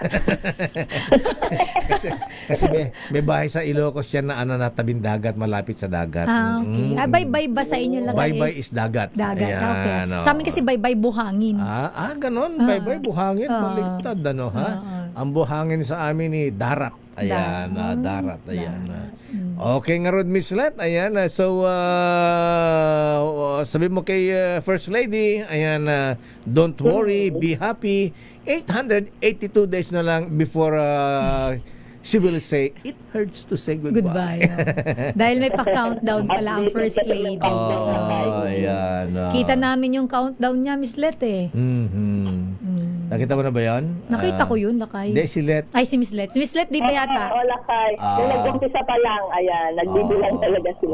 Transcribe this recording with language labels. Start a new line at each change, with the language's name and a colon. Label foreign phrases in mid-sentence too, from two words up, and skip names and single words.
Filipino: kasi may bahay sa Ilocos yan na tabing dagat, malapit sa dagat. Okay. Baybay ba sa inyo lang? Baybay is dagat. Dagat, Ayan, okay. Sa amin kasi baybay buhangin. Ganon. Baybay buhangin. Baliktad, Ang buhangin sa amin ni darat. Ayan, darat. Ayan. Okay nga Rod, Miss Let. Ayan, so sabi mo kay First Lady, ayan,
English: don't worry, be happy. 882 days
Filipino: na lang
English: before she will say, it hurts to say goodbye. Goodbye.
Filipino: Dahil may pa-countdown pala ang First Lady. Ayan. Kita namin yung countdown niya, Miss Let eh. Nakita mo na ba yan? Nakita ko yun, Lakay. Hindi, si Let. Ay, si Miss Let. Si Miss Let, di ba yata? Oo, Lakay. Yung nag-umpisa pa lang, ayan, nagbibilang talaga sila.